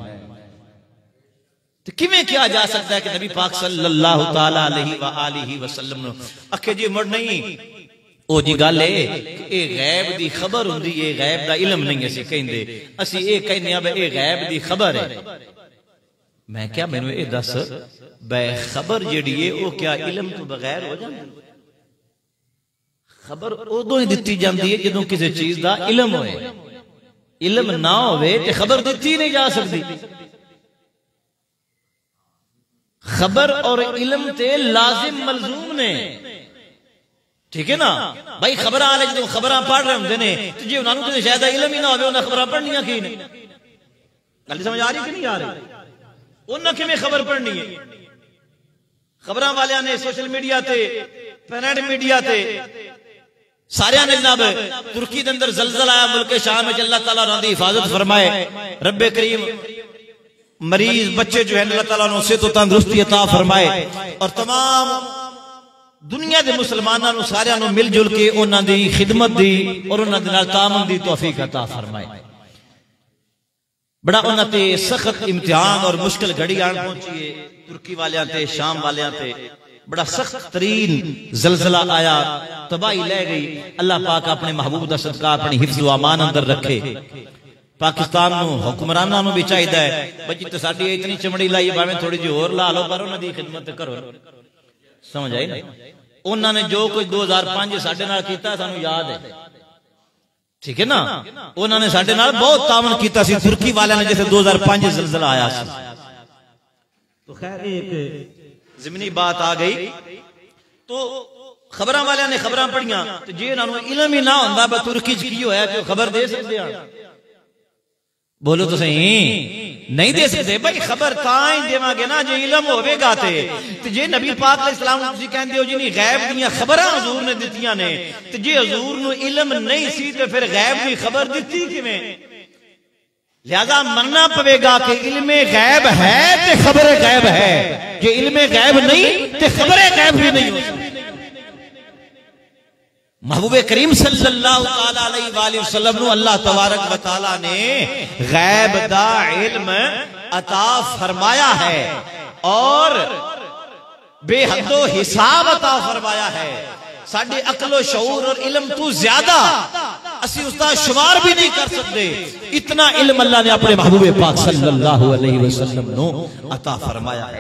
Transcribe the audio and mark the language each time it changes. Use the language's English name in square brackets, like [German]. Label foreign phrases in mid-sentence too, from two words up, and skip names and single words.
[Punjabi] تو کیویں کیا جا سکتا ہے کہ نبی پاک [Arabic] صلی اللہ تعالی علیہ وآلہ وسلم [Punjabi] نے اکھے جی مڑ نہیں او جی گل ہے کہ اے غیب دی خبر ہوندی ہے غیب دا علم نہیں اسی کہندے اسی اے کہنے اب اے غیب دی خبر ہے میں کیا میں نے اے دس بے خبر جڑی ہے او کیا علم تو بغیر ہو جاندی خبر ادو ہی دتی جاندی ہے جدوں کسی چیز دا علم ہوئے علم نہ ہوئے تے خبر دتی نہیں جا سکتی خبر اور علم تے لازم ملزوم نے ٹھیک ہے نا بھائی خبر آلے جدوں خبراں پڑھ رہے ہوندے نے تو جی انہاں نوں تے شاید علم ہی نہ ہوے انہاں خبراں پڑھنیاں کی نے گل سمجھ آ رہی کہ نہیں آ رہی انہاں کیویں خبر پڑھنی ہے خبراں والیاں نے [English] social media [Punjabi] تے [English] print media [Punjabi] تے سارے نے جناب ترکی دے اندر زلزلہ آیا ملک شام میں اللہ تعالیٰ نے دی حفاظت فرمائے رب کریم مریض بچے جو ہیں اللہ تعالیٰ نے اسے تو تندرستی عطا فرمائے اور تمام دنیا دے مسلمانوں نے سارے نے مل جل کے انہاں دی خدمت دی اور انہاں دے نال تعاون دی توفیق عطا فرمائے بڑا انہاں تے سخت امتحان اور مشکل گھڑی آن پہنچی ہے ترکی والیاں تے شام والیاں تے بڑا سخت ترین زلزلہ آیا تباہی لے گئی اللہ پاک اپنے محبوب دا صدقہ اپنی حفظ و امان اندر رکھے پاکستان نو حکمراناں نو بھی چاہیدا ہے بچی تے ساڈی اتنی چمڑی لائی باویں تھوڑی جی اور لا لو پر انہاں دی خدمت کرو سمجھ آئی نا انہاں نے جو کوئی 2005 ساڈے نال کیتا سانو یاد ہے ٹھیک ہے نا انہاں نے ساڈے نال بہت تعاون کیتا سی ترکی والے نے جیسے 2005 زلزلہ آیا سی تو خیر ایک زمینی بات آ گئی تو خبراں والے نے خبراں پڑھیاں تو جی انہاں نوں علم ہی نہ ہوندا با ترکی چ کی ہویا کہ خبر دے سکدے ہن بولو تو صحیح نہیں دے سکتے بھائی خبر تاں ہی دیواں گے نا جو علم ہوے گا تے جے نبی پاک [Arabic] علیہ السلام [Punjabi] تسی کہندے ہو جی نہیں غیب دیاں خبراں حضور نے دتیاں نے تے جے حضور نو علم نہیں سی تے پھر غیب دی خبر دتی کیویں لہذا مننا پوے گا کہ علم غیب ہے تے خبر غیب ہے کہ علم غیب نہیں تے خبر غیب بھی نہیں ہو سکتی محبوب کریم [Arabic] صلی اللہ علیہ وآلہ وسلم [Punjabi] نو اللہ تبارک و تعالی نے غیب دا علم عطا فرمایا ہے اور بے حد و حساب عطا فرمایا ہے ساڑھے عقل و شعور اور علم تو زیادہ اسی اس کا شمار بھی نہیں کر سکتے، اتنا علم اللہ نے اپنے محبوب پاک [Arabic] صلی اللہ علیہ وسلم [Punjabi] نو عطا فرمایا ہے۔